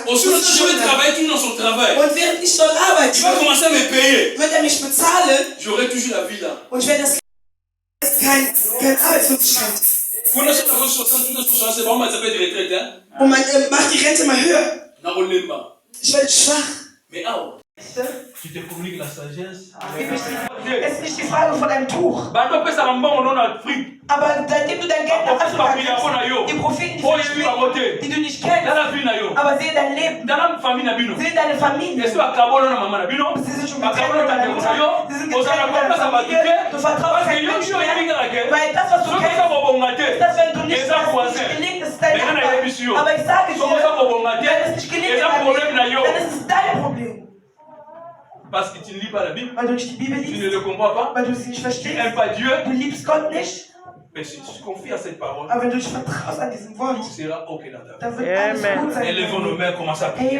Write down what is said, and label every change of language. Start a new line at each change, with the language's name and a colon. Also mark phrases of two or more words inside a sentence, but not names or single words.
German: Und während ich dort arbeite, wird er mich bezahlen. Und ich werde das kein Arbeitslosigkeit. Und man macht die Rente mal höher. Ich werde schwach.
French: Tu te communiques la sagesse.
German: Es ist nicht die Frage von einem Tuch. Aber seitdem du dein Geld nach Afrika gibst, die Propheten, die du nicht kennst, aber sehen dein Leben, sehen deine Familie. Sie sind schon getrennt mit deiner Mutter, sie sind getrennt mit deiner Familie. Du vertraust kein Mensch mehr, weil das, was du kennst, ist das, wenn du nicht gelingt, ist dein Nachbar. Aber ich sage dir, wenn es nicht gelingt, dann ist es dein Problem.
French: Parce que tu ne lis pas la Bible,
German: weil du nicht die Bibel liest,
French: tu ne le comprends pas,
German: weil du sie nicht verstehst,
French: tu n'aimes pas Dieu,
German: du liebst Gott nicht.
French: Mais si tu te confies à cette parole,
German: aber wenn du dich vertraust an diesem Wort,
French: tout sera ok dans ta vie.
German: Dann wird alles gut sein.
French: Élevons nos mains, commence à prier.